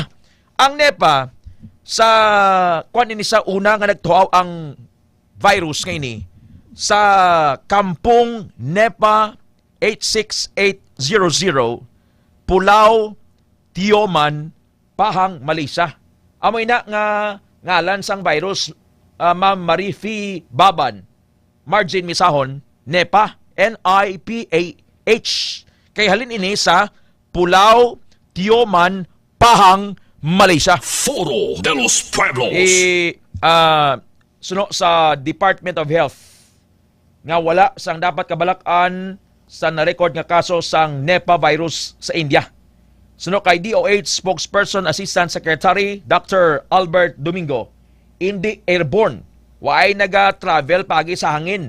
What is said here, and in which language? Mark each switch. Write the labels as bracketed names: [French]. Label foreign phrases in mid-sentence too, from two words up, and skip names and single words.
[Hiligaynon] Ang Nipah sa kwan ini sa una nga nagtuaw ang virus nga ini sa kampung Nipah 86800 Pulau Tioman, Pahang, Malaysia. Amoy na nga ngalan sang virus, Ma'am Marifi Baban. margin misahon, NEPA, NIPAH. Kay halin ini sa Pulau Tioman, Pahang, Malaysia. Foro de los Pueblos. Suno sa Department of Health nga wala sang dapat kabalakan sa na-record nga kaso sang Nipah virus sa India. Suno kay DOH Spokesperson Assistant Secretary Dr. Albert Domingo, hindi airborne. Waay naga-travel pagi sa hangin.